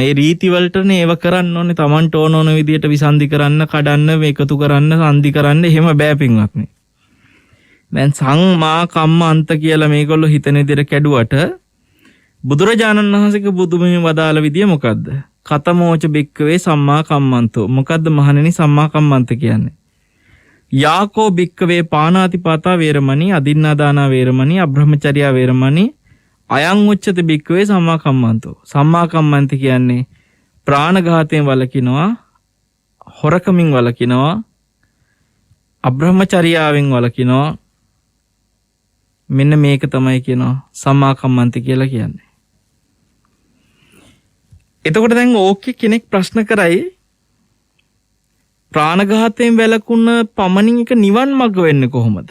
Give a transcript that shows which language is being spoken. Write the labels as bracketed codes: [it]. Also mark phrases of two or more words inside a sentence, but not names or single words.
[si] ඒ රීති වලටනේ ඒව කරන්න ඕනේ. Tamanට ඕන විදියට විසන්දි කරන්න, කඩන්න, මේකතු කරන්න, සංදි කරන්න එහෙම බෑ පින්වත්නි. දැන් [pi] සංමා කම්ම අන්ත [si] කියලා මේගොල්ලෝ හිතන විදියට කැඩුවට බුදුරජාණන් වහන්සේගේ බුදුමිම වදාළ විදිය මොකද්ද? [pi] කතමෝච භික්කවේ සම්මා කම්මන්තෝ. [si] මොකද්ද මහණෙනි [pi] සම්මා කම්මන්ත [si] කියන්නේ? [pi] යාකෝ භික්කවේ පානාතිපාතා වේරමණී, අදින්නාදානා වේරමණී, අබ්‍රහ්මචර්යා වේරමණී, අයං උච්චති භික්කවේ සම්මා කම්මන්තෝ. සම්මා කම්මන්ත [si] කියන්නේ ප්‍රාණඝාතයෙන් වළකිනවා, හොරකමින් වළකිනවා, අබ්‍රහ්මචර්යාවෙන් වළකිනවා. මෙන්න මේක තමයි කියනවා [pi] සම්මා කම්මන්ත [si] කියලා කියන්නේ. එතකොට දැන් ඕකේ කෙනෙක් ප්‍රශ්න කරයි ප්‍රාණඝාතයෙන් වැළකුණ පමණින් එක නිවන් මඟ වෙන්නේ කොහොමද?